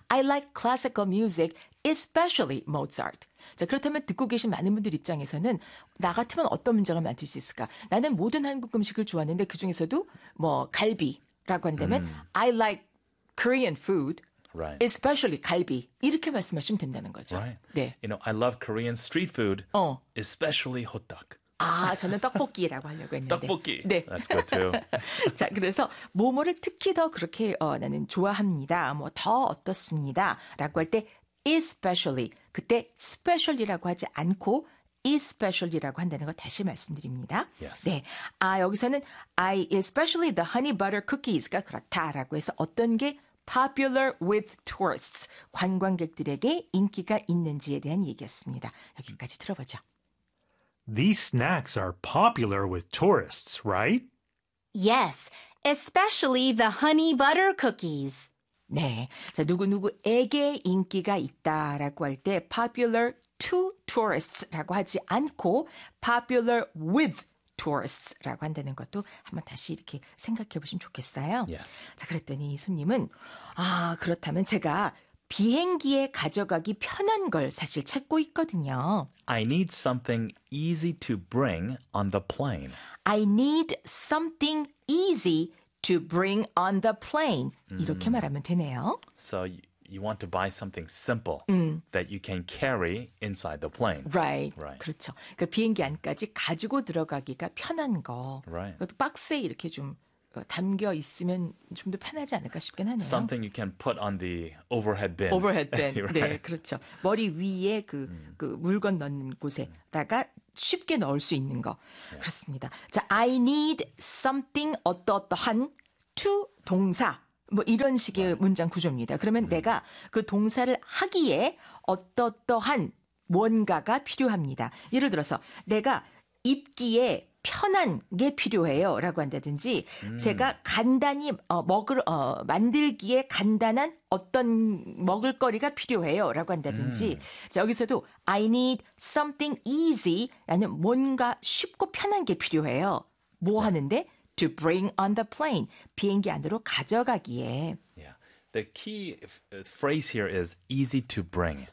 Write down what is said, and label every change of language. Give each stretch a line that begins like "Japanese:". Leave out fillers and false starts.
English: I like classical music, especially Mozart.
Korean: 자, 그렇다면 듣고 계신 많은 분들 입장에서는 나 같으면 어떤 문장을 만들 수 있을까? 나는 모든 한국 음식을 좋아하는데 그 중에서도 뭐 갈비라고 한다면
English: I like Korean food, right. especially 갈비.
Korean: 이렇게 말씀하시면 된다는 거죠.
English: Right.
Korean: 네.
English: You know, I love Korean street food, especially hot dog.
Korean: 아, 저는 떡볶이라고 하려고 했는데. 떡볶이. 네.
English: That's good too.
Korean: 자, 그래서 뭐뭐를 특히 더 그렇게 나는 좋아합니다. 뭐 더 어떻습니다. 라고 할 때 especially. 그때 specially라고 하지 않고 especially라고 한다는 거 다시 말씀드립니다.
English: Yes.
Korean: 네. 아, 여기서는
English: I especially the honey butter cookies가
Korean: 그렇다라고 해서 어떤 게
English: popular with tourists.
Korean: 관광객들에게 인기가 있는지에 대한 얘기였습니다. 여기까지 들어보죠.
English: These snacks are popular with tourists, right? Yes, especially the honey butter cookies.
Korean: 네, 자 누구누구에게 인기가 있다라고 할 때 popular to tourists라고 하지 않고 popular with tourists라고 한다는 것도 한번 다시 이렇게 생각해 보시면 좋겠어요.
English: Yes.
Korean: 자 그랬더니 손님은 아 그렇다면 제가 비행기에 가져가기 편한 걸 사실 찾고 있거든요.
English: I need something easy to bring on the plane. I need something easy to bring on the plane.
Korean: 이렇게 말하면 되네요.
English: So you want to buy something simple that you can carry inside the plane. Right. Right. 그렇죠.
Korean: 그러니까 비행기 안까지 가지고 들어가기가 편한 거.
English: Right.
Korean: 그것도 박스에 이렇게 좀 담겨 있으면 좀 더 편하지 않을까 싶긴 하네요.
English: Something you can put on the overhead bin. Overhead bin. Right.
Korean: 네, 그렇죠. 머리 위에 그 물건 넣는 곳에다가 쉽게 넣을 수 있는 거. Yeah. 그렇습니다. 자,
English: I need something
Korean: 어떠어떠한 to 동사. 뭐 이런 식의 right. 문장 구조입니다. 그러면 내가 그 동사를 하기에 어떠어떠한 뭔가가 필요합니다. 예를 들어서 내가 입기에 편한 게 필요해요 라고 한다든지 제가 간단히 만들기에 간단한 어떤 먹을거리가 필요해요 라고 한다든지 자, 여기서도 I need something easy 라는 뭔가 쉽고 편한 게 필요해요. 뭐 하는데?
English: To bring on the plane.
Korean: 비행기 안으로 가져가기에.
English: The key phrase here is easy to bring.